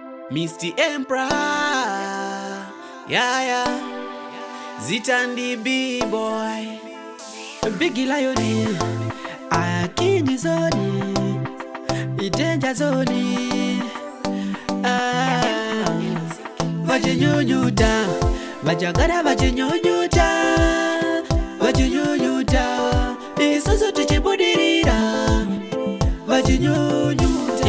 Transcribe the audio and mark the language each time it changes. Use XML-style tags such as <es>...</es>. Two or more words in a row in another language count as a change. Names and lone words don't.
<en>Mister Emperor. Yeah, yeah.</en> <sn>Zita ndi B-boy. Big Lion, Akinyi Zoni, Itenja Zoni. Ah, vachinyunyuta, vachagara vachinyunyuta, vachinyunyuta. Isusu tichibudirira, vachinyunyuta.</sn>